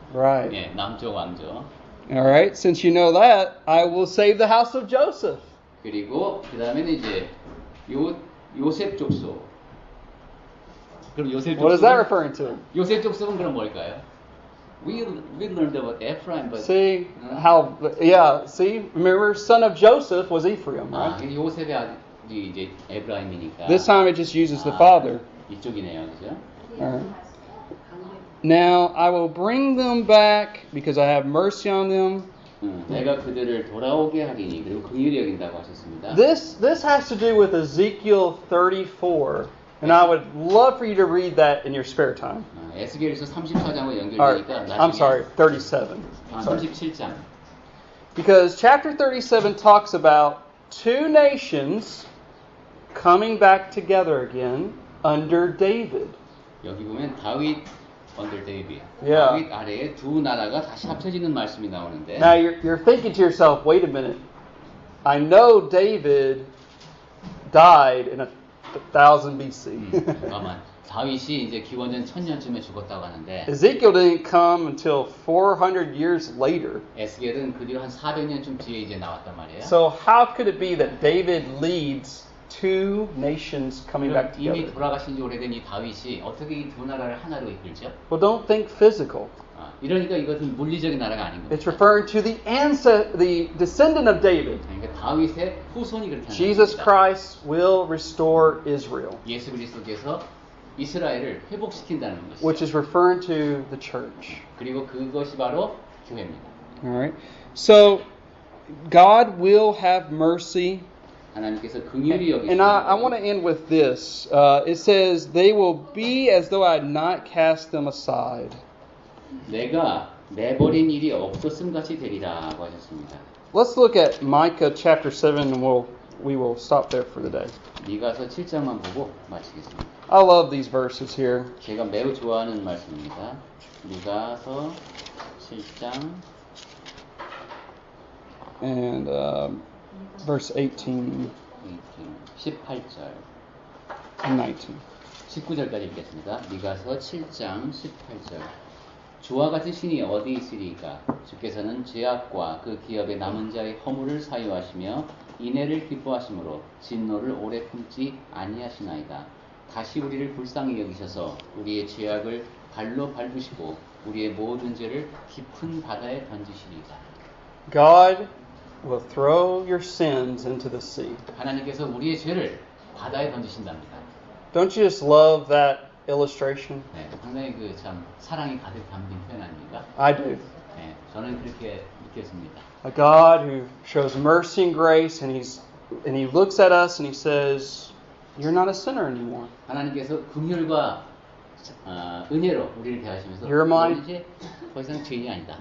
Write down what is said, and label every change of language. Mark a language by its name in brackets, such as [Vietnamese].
[English] Right. [Korean] 예, 남쪽 왕조. [English] All right. Since you know that, I will save the house of Joseph. [Korean] 그리고 그 다음에는 이제 요셉 족속. 그럼 요셉 족속. [English] What is that referring to? [Korean] 요셉 족속은 그럼 뭘까요? [English] We learned about Ephraim, but see how? Yeah. See, remember, son of Joseph was Ephraim, right? [Korean] 요셉의 아들이 이제 에브라임이니까. [English] This time it just uses the father. [Korean] 이쪽이네요, 그죠? [English] All right. Now I will bring them back because I have mercy on them. [Korean] 내가 그들을 돌아오게 하리니 그리고 긍휼히 여긴다고 하셨습니다. [English] This has to do with Ezekiel 34, and I would love for you to read that in your spare time. [Korean] 에스겔에서 34장과 연결되니까 나중에. [English] I'm sorry, 37. [Korean] 37장. [English] Because chapter 37 talks about two nations coming back together again under David. [Korean] 여기 보면 다윗 [English] under David. Yeah. [Korean] 다윗 아래에 두 나라가 다시 합쳐지는 말씀이 나오는데. [English] Now you're thinking to yourself, wait a minute. I know David died in 1000 BC. [Korean] 잠깐만. 다윗이 이제 기원전 1000년쯤에 죽었다고 하는데. [English] Ezekiel didn't come until 400 years later. [Korean] 에스겔은 그 뒤로 한 400년쯤 뒤에 이제 나왔단 말이에요. [English] So how could it be that David leads two nations coming back [Korean] 이미 [English] together? [Korean] 돌아가신 지 오래된 이 다윗이 어떻게 이 두 나라를 하나로 이끌죠? [English] Well, don't think physical. [Korean] 이러니까 이것은 물리적인 나라가 아닌 겁니다. [English] It's referring to the descendant of David. [Korean] 그러니까 다윗의 후손이 그렇게 하는 [English] Jesus [Korean] 겁니다. [English] Christ will restore Israel, [Korean] 예수 그리스도께서 이스라엘을 회복시킨다는 것이죠. [English] which is referring to the church. [Korean] 그리고 그것이 바로 교회입니다. [English] All right. So God will have mercy. [Korean] 하나님께서 긍휼히 여기시는 [English] And I want to end with this. It says, they will be as though I had not cast them aside. [Korean] 내가 내버린 일이 없었음 같이 되리라고 하셨습니다. [English] Let's look at Micah chapter 7 and we will stop there for today. [Korean] 미가서 7장만 보고 마치겠습니다. [English] I love these verses here. [Korean] 제가 매우 좋아하는 말씀입니다. 미가서 7장 [English] And verse 18 [Korean] 18절 [English] and 19. [Korean] 19절까지 읽겠습니다. 미가서 7장 18절 주와 같은 신이 어디 있으리까? 주께서는 죄악과 그 기업의 남은 자의 허물을 사유하시며 인애를 기뻐하심으로 진노를 오래 품지 아니하시나이다. 다시 우리를 불쌍히 여기셔서 우리의 죄악을 발로 밟으시고 우리의 모든 죄를 깊은 바다에 던지시리이다. [English] God will throw your sins into the sea. [Korean] 하나님께서 우리의 죄를 바다에 던지신답니다. [English] Don't you just love that illustration? [Korean] 네, 상당히 그 참 사랑이 가득 담긴 표현 아닙니까? [English] I do. [Korean] 네, 저는 그렇게 느꼈습니다. [English] A God who shows mercy and grace, and He looks at us and He says, "You're not a sinner anymore. [Korean] 하나님께서 긍휼과 은혜로 우리를 대하시면서 [English] You're my- [Korean] 너는 이제 더 이상 죄인이 아니다.